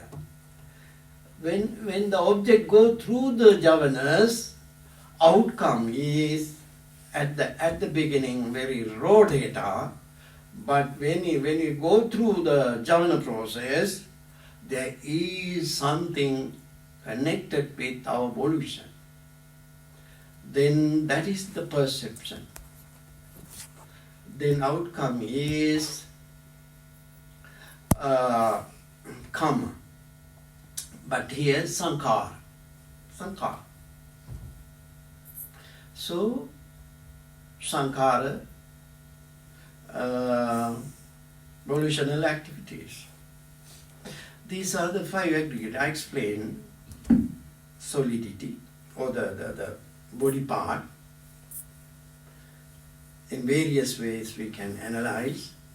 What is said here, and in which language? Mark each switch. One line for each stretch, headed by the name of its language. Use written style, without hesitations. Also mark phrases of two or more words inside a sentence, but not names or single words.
English: When the object goes through the javanas, outcome is at the beginning very raw data, but when you go through the javana process, there is something connected with our volition. Then that is the perception. Then outcome is karma. But here sankhara. Sankhara. So, sankhara, volitional activities. These are the 5 aggregates. I explained solidity, or the body part. In various ways we can analyze.